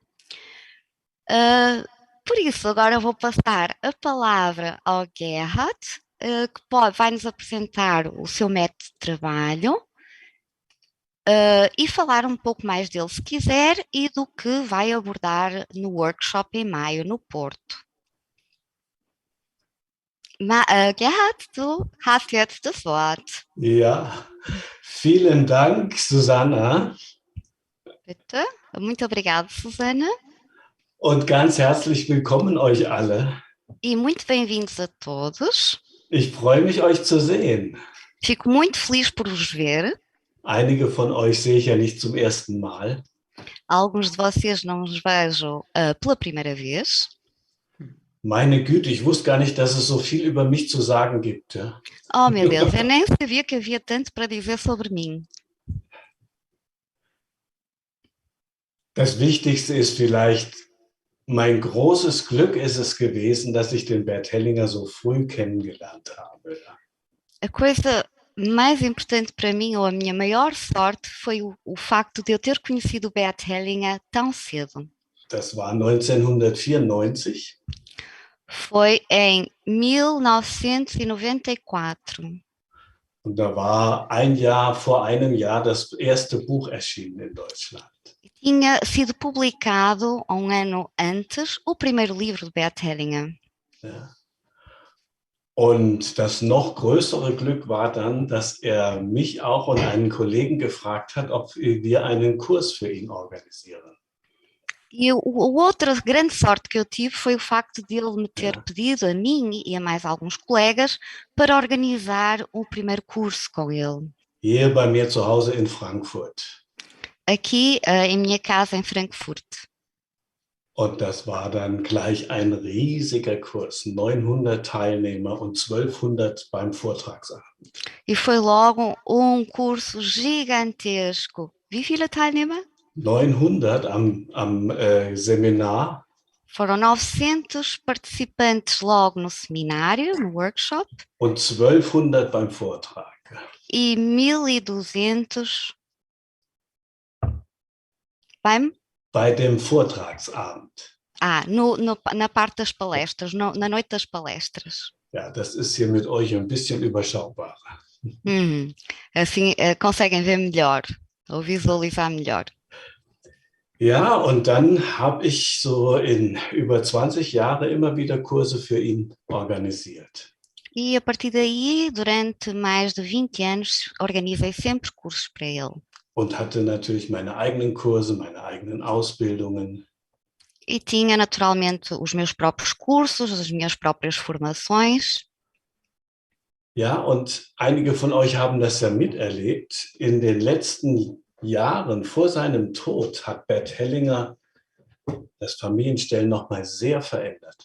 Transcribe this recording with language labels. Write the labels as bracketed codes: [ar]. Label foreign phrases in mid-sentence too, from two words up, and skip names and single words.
[pt] Por isso, agora vou passar a palavra ao Gerhard, que vai nos apresentar o seu método de trabalho e falar um pouco mais dele, se quiser, e do que vai abordar no workshop em maio, no Porto. [de] Gerhard, du hast jetzt das Wort. Ja, vielen Dank, Susanna. Bitte. [pt] Muito obrigada, Susana. [de] Und ganz herzlich willkommen euch alle. [pt] E muito bem-vindos a todos. [de] Ich freue mich, euch zu sehen. [pt] Fico muito feliz por vos ver. [de] Einige von euch sehe ich ja nicht zum ersten Mal. [pt] Alguns de vocês não os vejo pela primeira vez. [de] Meine Güte, ich wusste gar nicht, dass es so viel über mich zu sagen gibt. Ja? [pt] Oh, meu Deus, eu nem sabia que havia tanto para dizer sobre mim. [de] Das Wichtigste ist vielleicht, mein großes Glück ist es gewesen, dass ich den Bert Hellinger so früh kennengelernt habe. [pt] A coisa mais importante para mim, ou a minha maior sorte, foi o facto de eu ter conhecido o Bert Hellinger tão cedo. [de] Das war 1994. [pt] Foi em 1994. [de] Und da war vor einem Jahr das erste Buch erschienen in Deutschland. [pt] Tinha sido publicado ano antes o primeiro livro de Bert Hellinger. [de] Ja. Und das noch größere Glück war dann, dass er mich auch und einen Kollegen gefragt hat, ob wir einen Kurs für ihn organisieren. [pt] E a outra grande sorte que eu tive foi o facto de ele me ter [de] Ja. [pt] pedido a mim e a mais alguns colegas para organizar o primeiro curso com ele. [de] Hier bei mir zu Hause in Frankfurt. [pt] Aqui, em minha casa em Frankfurt. [de] Und das war dann gleich ein riesiger Kurs, 900 Teilnehmer und 1200 beim Vortragsabend. [pt] E foi logo um curso gigantesco. [de] Wie viele Teilnehmer? 900 am Seminar [pt] Foram 900 participantes logo no seminário, no workshop, [de] und 1200 beim Vortrag. [pt] e 1200 beim, [de] Bei dem Vortragsabend. [pt] na parte das palestras, na noite das palestras. [de] Ja, das ist hier mit euch ein bisschen überschaubarer. [pt] Assim conseguem ver melhor, ou visualizar melhor. [de] Ja, und dann habe ich so in über 20 Jahre immer wieder Kurse für ihn organisiert. [pt] E a partir daí, durante mais de 20 anos, organizei sempre cursos para ele. [de] Und hatte natürlich meine eigenen Kurse, meine eigenen Ausbildungen. [pt] E tinha naturalmente os meus próprios cursos, as minhas próprias formações. [de] Ja, und einige von euch haben das ja miterlebt. In den letzten Jahren vor seinem Tod hat Bert Hellinger das Familienstellen nochmal sehr verändert.